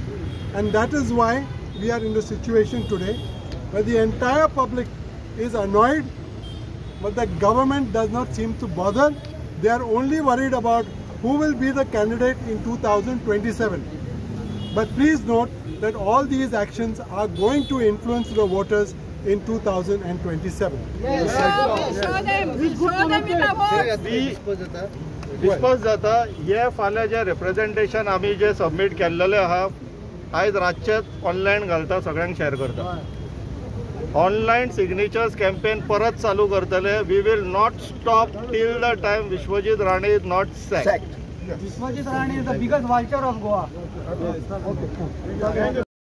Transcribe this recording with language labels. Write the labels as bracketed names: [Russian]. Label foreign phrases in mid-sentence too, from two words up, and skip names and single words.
[English] And that is why we are in the situation today where the entire public is annoyed, but the government does not seem to bother. They are only worried about who will be the candidate in 2027. But please note that all these actions are going to influence the voters in 2027. [Konkani] डिस्पस जाता हे फाल्यां जे रिप्रेझेंटेशन आमी जे सबमीट केल्लेले आहा आयज रातचेच ऑनलायन घालता, सगळ्यांक शेअर करता. [English] Online signatures campaign [Konkani] परत चालू करतले. [English] We will not stop till the time Vishwajit Rane is not sacked. Vishwajit Rane is the biggest vulture of Goa.